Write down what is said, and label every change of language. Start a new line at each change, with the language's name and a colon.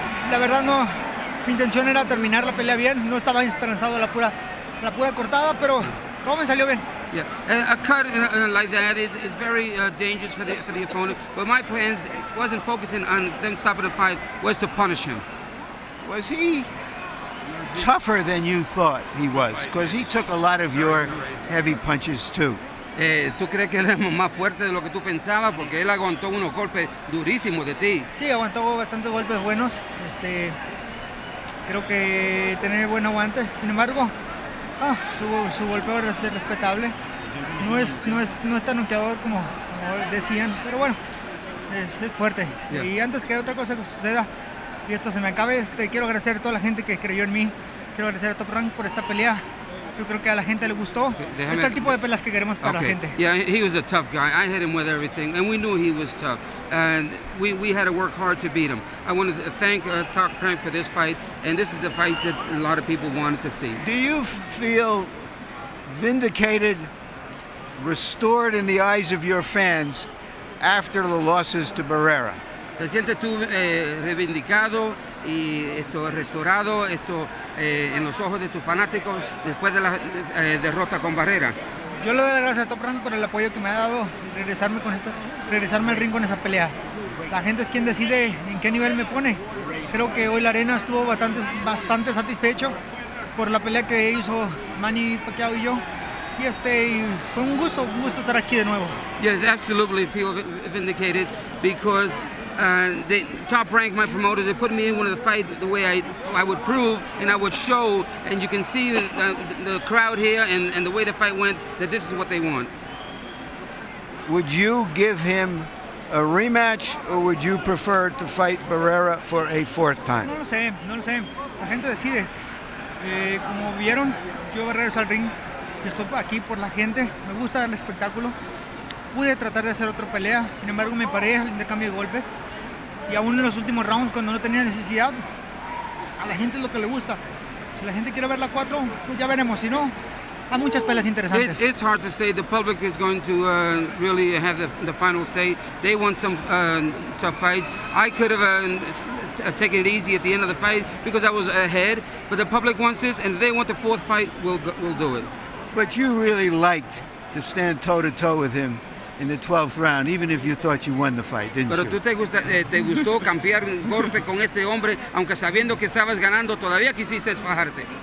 Spanish: La verdad no, mi intención era terminar la pelea bien, no estaba esperanzado a la pura cortada, pero todo me salió bien.
English: Yeah, a cut like that is very dangerous for the opponent. But my plans wasn't focusing on them stopping the fight, was to punish him. Was he tougher than you thought he was? Because he took a lot of your heavy punches too.
Spanish: ¿Tú crees que él es más fuerte de lo que tú pensabas? Porque él aguantó unos golpes durísimos de ti. Sí, aguantó bastantes golpes buenos. Creo que tiene buen aguante. Sin embargo, su golpeo es respetable. No es tan noqueador como decían, pero bueno, es fuerte. Yeah. Y antes que otra cosa suceda y esto se me acabe, quiero agradecer a toda la gente que creyó en mí. Quiero agradecer a Top Rank por esta pelea. Yo creo que a la gente le gustó. Este es el tipo de peleas que queremos para la gente.
English: Yeah, he was a tough guy. I hit him with everything, and we knew he was tough. And we had to work hard to beat him. I wanted to thank Top Rank for this fight, and this is the fight that a lot of people wanted to see. Do you feel vindicated, restored in the eyes of your fans after the losses to Barrera?
Spanish: ¿Te sientes tú reivindicado y restaurado en los ojos de tus fanáticos después de la derrota con Barrera? Yo le doy las gracias a Top Rank por el apoyo que me ha dado y regresarme al ring con esa pelea. La gente es quien decide en qué nivel me pone. Creo que hoy la arena estuvo bastante satisfecho por la pelea que hizo Manny, Pacquiao y yo. Y fue un gusto estar aquí de nuevo.
English: Yes, absolutely feel vindicated because the Top Rank, my promoters, they put me in one of the fight the way I would prove and I would show, and you can see the crowd here and the way the fight went, that this is what they want. Would you give him a rematch, or would you prefer to fight Barrera for a fourth time?
Spanish: No lo sé. La gente decide. Como vieron, yo regreso al ring. Yo estoy aquí por la gente. Me gusta dar el espectáculo. Pude tratar de hacer otra pelea, sin embargo me paré al intercambio de golpes. Y aún en los últimos rounds, cuando no tenía necesidad, a la gente es lo que le gusta. Si la gente quiere ver la 4, pues ya veremos. Si no, hay muchas peleas interesantes.
English: It's hard to say. The public is going to really have the final say. They want some tough fights. I could have taken it easy at the end of the fight because I was ahead, but the public wants this, and if they want the fourth fight, we'll do it. But you really liked to stand toe-to-toe with him in the 12th round, even if you thought you won the fight, didn't
Spanish: Pero
English: you?
Spanish: tú te gustó cambiar golpe con este hombre, aunque sabiendo que estabas ganando, todavía quisiste fajarte.